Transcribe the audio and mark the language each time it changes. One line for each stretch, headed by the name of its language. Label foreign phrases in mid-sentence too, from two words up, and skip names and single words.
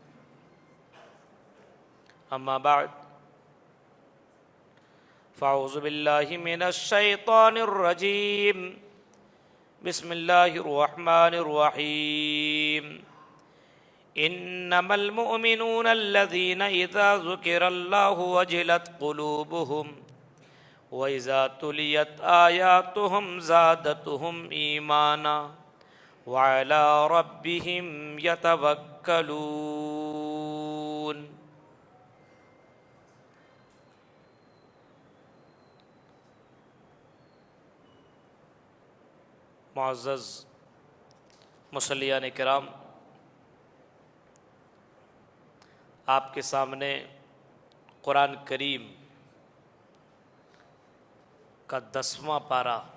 Arabic: أما بعد، فأعوذ بالله من الشيطان الرجيم، بسم الله الرحمن الرحيم، إنما المؤمنون الذين إذا ذكر الله وجلت قلوبهم وإذا تليت آياتهم زادتهم إيمانا وعلى ربهم يتوكلون.
Urdu: معزز مصلیان کرام، آپ کے سامنے قرآن کریم کا 10واں پارہ